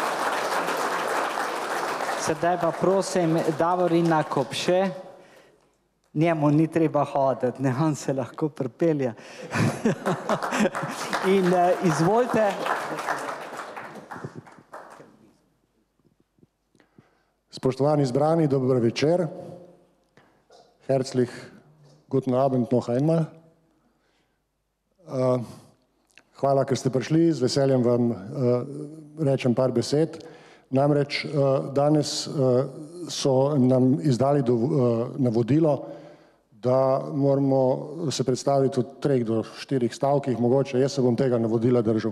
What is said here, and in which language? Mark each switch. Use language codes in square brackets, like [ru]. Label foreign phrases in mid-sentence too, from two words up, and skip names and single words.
[sl] Sedaj pa prosim Davorina Kopše, njemu ni treba hoditi, ne, on se lahko pripelje. In izvolite. Spoštovani zbrani, dober večer. [de] Herzlich guten Abend noch einmal. [sl] Hvala, ker ste prišli, z veseljem vam rečem par besed. Namreč danes so nam izdali navodilo, da moramo se predstaviti v 3 do 4 stavkih, mogoče jaz se bom tega navodila držal.